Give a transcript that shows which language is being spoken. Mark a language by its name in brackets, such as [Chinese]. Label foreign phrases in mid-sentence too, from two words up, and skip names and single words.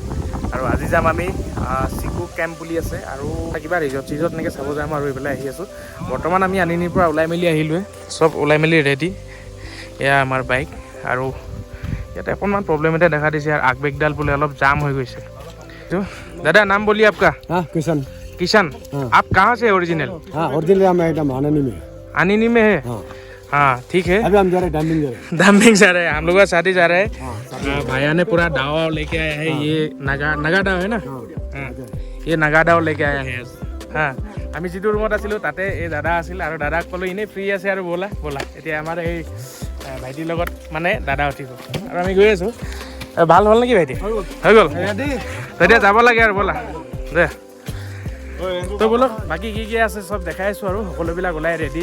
[Assamese] আৰু আজি যাম আমি চিকু কেম্প বুলি আছে, আৰু কিবা ৰিজৰ্ট এনেকৈ চাব যাম। আৰু এইফালে আহি আছোঁ। বৰ্তমান আমি আনিনিৰ পৰা ওলাই মেলি আহিলোৱে, চব ওলাই মেলি ৰেডি। এয়া আমাৰ বাইক। আৰু ইয়াতে অকণমান প্ৰব্লেম এটা দেখা দিছে, আৰু আগবেগডাল বোলে অলপ জাম হৈ গৈছে। [Hindi] दादा नाम बोलिए आपका? किशन। किशन, आप कहाँ से ओरिजिनल? हाँ ओरिजिनल हम एकदम आनंदी में। आनिनी में है? हाँ ठीक है। अभी हम जा रहे हैं डम्बिंग जा रहे हैं, हम लोग का साथी जा रहे हैं। भैया ने पूरा दाव लेके आया है। ये नगा दाव है ना? हाँ, ये नगा दाव लेके आया है। हाँ, [Assamese] আমি যিটো ৰুমত আছিলোঁ তাতে এই দাদা আছিল, আৰু দাদাক ক'লোঁ এনেই ফ্ৰী আছে আৰু ব'লা এতিয়া আমাৰ এই ভাইটিৰ লগত মানে দাদা উঠিব, আৰু আমি গৈ আছোঁ। ভাল হ'ল নেকি ভাইটি? হৈ গ'ল এতিয়া যাব লাগে আৰু ব'লা দে। তো বোলো বাকী কি আছে চব দেখাই আছোঁ, আৰু সকলোবিলাক ওলাই ৰেডি।